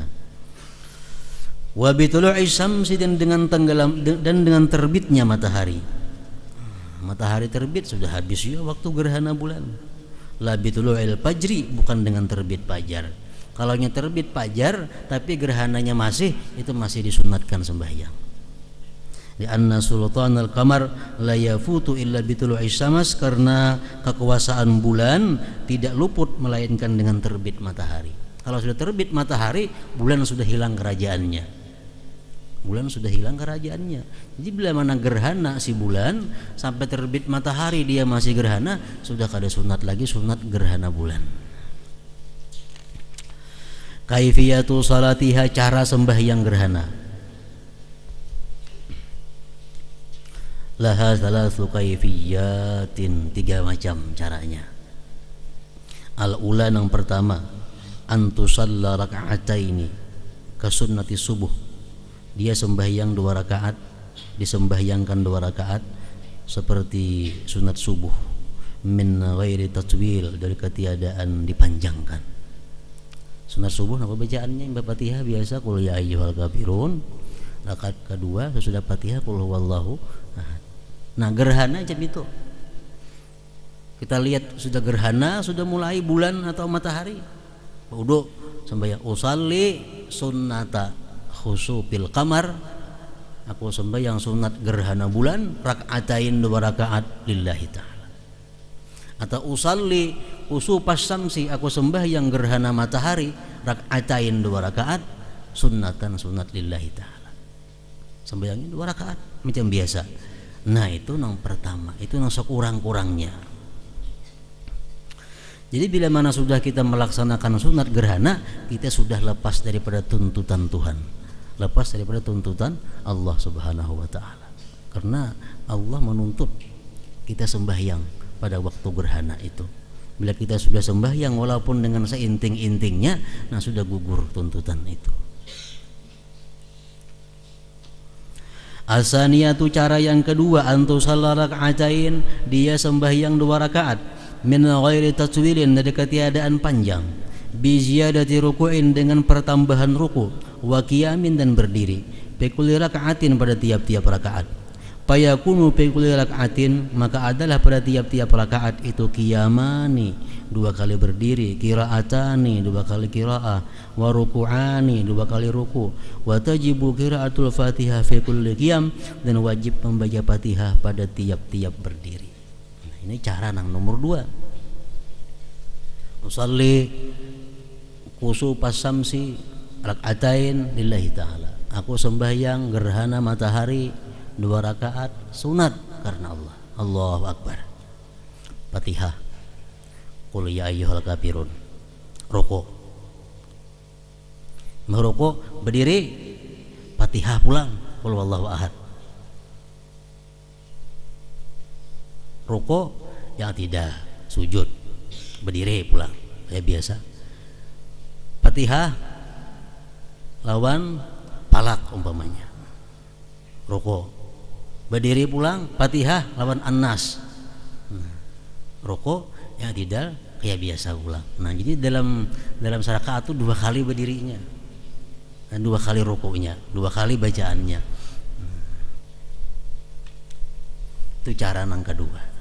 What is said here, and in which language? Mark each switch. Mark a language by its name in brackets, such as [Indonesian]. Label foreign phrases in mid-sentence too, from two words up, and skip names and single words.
[Arabic] وبطلوع الشمس, [Indonesian] dan dengan tenggelam dan dengan terbitnya matahari. Matahari terbit sudah habis ya waktu gerhana bulan. [Arabic] لا بطلوع الفجر, [Indonesian] bukan dengan terbit fajar. Kalau nya terbit fajar tapi gerhananya masih, itu masih disunatkan sembahyang. [Arabic] لأن سلطان القمر لا يفوت إلا بطلوع الشمس, [Indonesian] karena kekuasaan bulan tidak luput melainkan dengan terbit matahari. Kalau sudah terbit matahari, bulan sudah hilang kerajaannya. Jadi bila mana gerhana si bulan sampai terbit matahari dia masih gerhana, [Banjar] sudah kada sunat lagi, sunat gerhana bulan. [Arabic] كيفية صلاتها, [Indonesian] cara sembahyang gerhana. [Arabic] لها ثلاث كيفيات, [Indonesian] 3 macam caranya. [Arabic] Al-ula, [Indonesian] yang pertama, [Arabic] أن تصلي ركعتين كسنة الصبح. [Indonesian] Dia sembahyang 2 rakaat, disembahyangkan 2 rakaat seperti sunat subuh, [Arabic] من غير تطويل, [Indonesian] dari ketiadaan dipanjangkan. Sunat subuh apa bacaannya? Fatihah biasa, [Arabic] قل يا أيها الكافرون. [Indonesian] Rakaat kedua sesudah Fatihah [Arabic] قل هو الله أحد. [Indonesian] Nah, gerhana jam itu. Kita lihat sudah gerhana, sudah mulai bulan atau matahari. Wudu sembahyang, [Arabic] أصلي سنة خسوف القمر. [Indonesian] Aku sembahyang sunat gerhana bulan, rakaatain 2 rakaat [Arabic] لله تعالى. [Indonesian] Atau [Arabic] أصلي كسوف الشمس, [Indonesian] aku sembahyang gerhana matahari, rakaatain 2 rakaat, sunnatan sunat [Arabic] لله تعالى. [Indonesian] Sembahyangnya 2 rakaat macam biasa. Nah, itu yang pertama, itu yang sekurang-kurangnya. Jadi bila mana sudah kita melaksanakan sunat gerhana, kita sudah lepas daripada tuntutan Tuhan, lepas daripada tuntutan Allah [Arabic] سبحانه وتعالى. [Indonesian] Karena Allah menuntut kita sembahyang pada waktu gerhana itu. Bila kita sudah sembahyang walaupun dengan seinting-intingnya, nah sudah gugur tuntutan itu. Asaniyatu, cara yang kedua, [Arabic] أن تصلي ركعتين, [Indonesian] dia sembahyang 2 rakaat [Arabic] من غير تطويل, [Indonesian] dari ketiadaan panjang, [Arabic] بزيادة ركوع, [Indonesian] dengan pertambahan ruku', [Arabic] وقيام, [Indonesian] dan berdiri, [Arabic] بكل ركعة, [Indonesian] pada tiap-tiap rakaat. [Arabic] فيكون في كل ركعة, [Indonesian] maka adalah pada tiap-tiap rakaat itu qiyamani, 2 kali berdiri, [Arabic] qiraatani, [Indonesian] 2 kali qiraah, [Arabic] وركوعان, [Indonesian] 2 kali ruku', [Arabic] وتجب قراءة الفاتحة في كل قيام, [Indonesian] dan wajib membaca Fatihah pada tiap-tiap berdiri. Nah, ini cara yang nomor 2. [Arabic] أصلي كسوف الشمس ركعتين لله تعالى. [Indonesian] Aku sembahyang gerhana matahari 2 rakaat sunat karena Allah. [Arabic] الله أكبر. Fatihah, قل يا أيها الكافرون, [Indonesian] rukuk, merukuk, berdiri, Fatihah pulang, [Arabic] قل هو الله أحد. [Banjar] Rukuk yang tidak, sujud, berdiri pulang kayak biasa. Fatihah lawan palak umpamanya, rukuk, berdiri pulang, Fatihah lawan An-Nas. Rukuk yang tidak kayak biasa pulang. [Indonesian] Nah, jadi dalam rakaat itu 2 kali berdirinya, dan 2 kali rukuknya, 2 kali bacaannya. [Banjar] Itu cara nang kedua.